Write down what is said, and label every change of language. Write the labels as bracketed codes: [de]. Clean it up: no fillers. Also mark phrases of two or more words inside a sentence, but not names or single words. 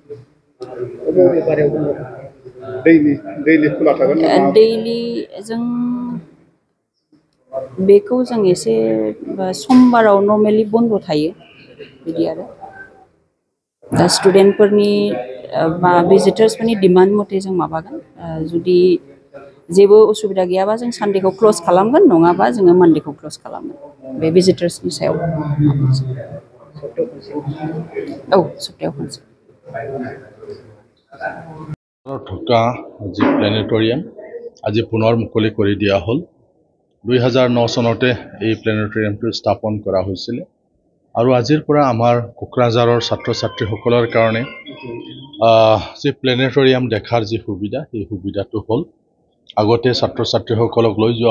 [brx] डेइलि जों बेखौ जों एसे समबाराव नर्मेलि बन्द थायो बिदि आरो दा स्टुडेन्टफोरनि भिजिटार्सफोरनि डिमान्ड मथे जों माबागोन जुदि जेबो उसुबिदा गैयाबा जों सानडेखौ क्लोज खालामगोन नङाबा जोङो मानडेखौ क्लोज खालामगोन बे भिजिटार्सनि सायाव औ सप्तायाव खनसे [as] থকা যি প্লেনেটৰিয়াম আজি পুনৰ মুকলি কৰি দিয়া হ'ল 2009 চনতে এই প্লেনেটৰিয়ামটো স্থাপন কৰা হৈছিল আৰু আজিৰ পৰা আমাৰ কোকৰাঝাৰৰ ছাত্ৰ ছাত্ৰীসকলৰ কাৰণে যি প্লেনেটৰিয়াম দেখাৰ যি সুবিধা এই সুবিধাটো হ'ল আগতে ছাত্ৰ ছাত্ৰীসকলক লৈ যোৱা